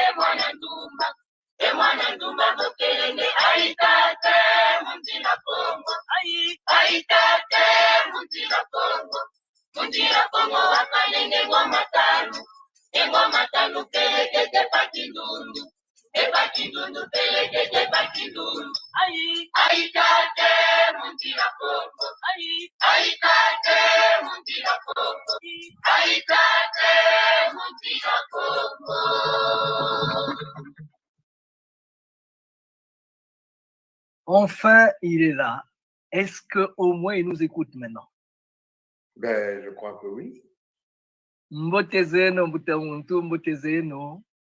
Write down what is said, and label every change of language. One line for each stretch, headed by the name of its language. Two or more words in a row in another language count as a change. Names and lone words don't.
Kongo: mwana ndumba bokelenge aitate munzira Kongo, aitate munzira Kongo wakalenge ngoma tanu pelekete pakindundu, pelekete pakindundu, aitate munzira Kongo, aitate munzira Kongo, aitate munzira Kongo.
French: Enfin, il est là. Est-ce qu'au moins il nous écoute maintenant? Ben, je crois que oui.
Kongo: Mbotezeno, Mbutamuntu, Mbotezeno.